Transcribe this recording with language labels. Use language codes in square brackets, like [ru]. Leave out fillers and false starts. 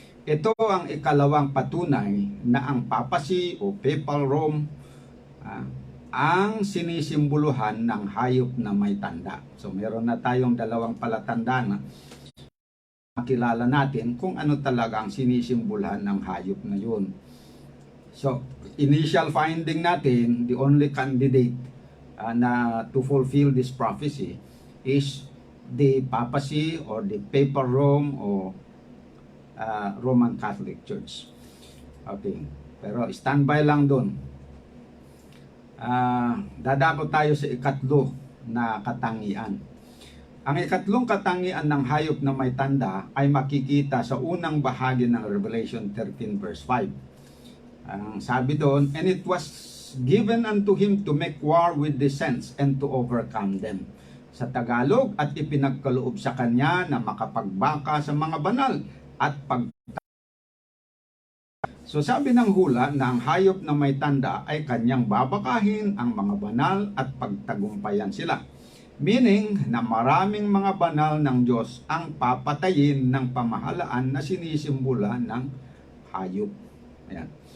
[tl] Ito ang ikalawang patunay na ang Papa C o Papal Rome ang sinisimboluhan ng hayop na may tanda. So meron na tayong dalawang palatandaan na makilala natin kung ano talaga ang sinisimboluhan ng hayop na yun. [en] So, initial finding natin, the only candidate na to fulfill this prophecy is the papacy or the Papal Rome o Roman Catholic Church. [tl] Okay. Pero standby lang doon. Dadako tayo sa ikatlo na katangian. Ang ikatlong katangian ng hayop na may tanda ay makikita sa unang bahagi ng Revelation 13 verse 5. Ang sabi doon, [en] and it was given unto him to make war with the saints and to overcome them. [tl] Sa Tagalog, at ipinagkaloob sa kanya na makapagbaka sa mga banal at So sabi ng hula na ang hayop na may tanda ay kanyang babakahin ang mga banal at pagtagumpayan sila. Meaning na maraming mga banal ng Diyos ang papatayin ng pamahalaan na sinisimbula ng hayop. Ayan.